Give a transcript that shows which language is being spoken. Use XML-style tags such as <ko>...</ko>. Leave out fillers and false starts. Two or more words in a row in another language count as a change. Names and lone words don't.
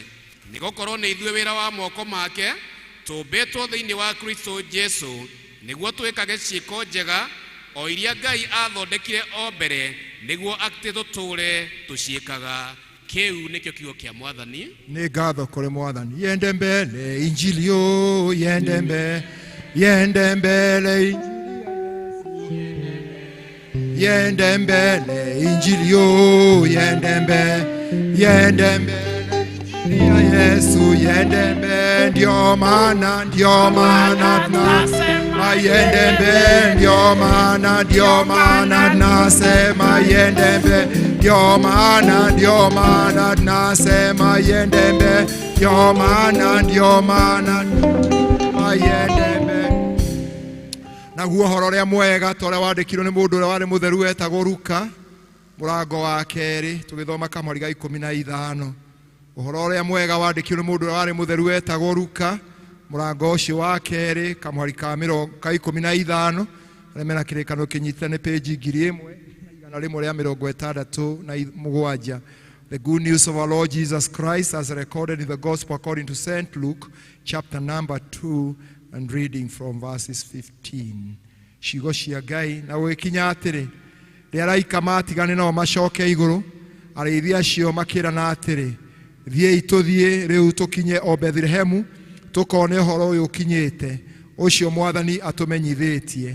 <ki>Nĩgũkorwo nĩ ithuĩ wĩra wa moko make tũmbĩtwo thĩinĩ wa Kristo Jesu, nĩguo twĩkage ciĩko njega o iria Ngai athondekire o mbere nĩguo atĩ tũtũũre tũciĩkaga. Kĩu nĩkĩo kiugo kĩa Mwathani. Nĩ ngatho kũrĩ Mwathani.</ki> <sw>Yende mbele injili yo, yende mbele yende mbele injili yo, yende mbele ya Yesu, yende mbele ndio maana tunasema yende mbele, ndio maana tunasema yende mbele, ndio maana tunasema yende mbele, ndio maana yende mbele.</sw> <ki>Naguo ũhoro ũrĩa mwega ta ũrĩa wandĩkirwo nĩ mũndũ ũrĩa warĩ mũtheru wetagwo Luka, mũrango wa 2 tũgĩthoma kamũhari ga 15. Ũhoro ũrĩa mwega wandĩkirwo nĩ mũndũ ũrĩa warĩ mũtheru wetagwo Luka, mũrango ũcio wa 2 kamũhari ka 15. Arĩa mena kĩrĩkanĩro kĩnyitĩte nĩ page 1167.</ki> <en>The good news of our Lord Jesus Christ as recorded in the Gospel according to St. Luke, chapter number 2, and reading from verses 15.</en> <ki>Ciugo cia Ngai na gũgĩkinya atĩrĩ, rĩrĩa araika matigane nao macoke igũrũ, arĩithi acio makĩrana atĩrĩ, thiĩi tũthiĩ rĩu tũkinye o Bethlehemu, tũkone ũhoro ũyũ ũkinyĩte, ũcio Mwathani atũmenyithĩtie.</ki>